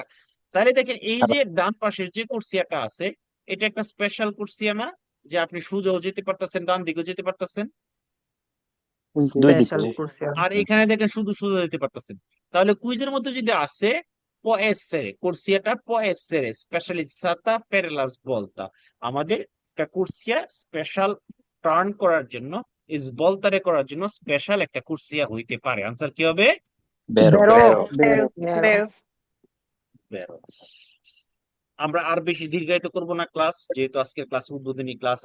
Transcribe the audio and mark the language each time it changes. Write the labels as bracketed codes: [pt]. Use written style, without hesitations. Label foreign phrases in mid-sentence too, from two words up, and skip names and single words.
[bn] তাহলে দেখেন এই যে ডান পাশের যে কুর্সিয়াটা আছে এটা একটা স্পেশাল কুর্সিয়া না, যে আপনি সোজাও যেতে পারতেছেন ডান দিকেও যেতে পারতেছেন, আর এখানে দেখেন শুধু সোজা যেতে পারতেছেন। তাহলে কুইজের মধ্যে যদি আসে কুর্সিয়াটা স্পেশালিজাতা [it] per la svolta, [bn] আমাদের একটা কুর্সিয়া স্পেশাল টার্ন করার জন্য, সভলতারে করার জন্য স্পেশাল একটা কুর্সিয়া হইতে পারে। আনসার কি হবে? বেরো। আমরা আর বেশি দীর্ঘায়িত করব না ক্লাস, যেহেতু আজকের ক্লাস উদ্বোধনী ক্লাস।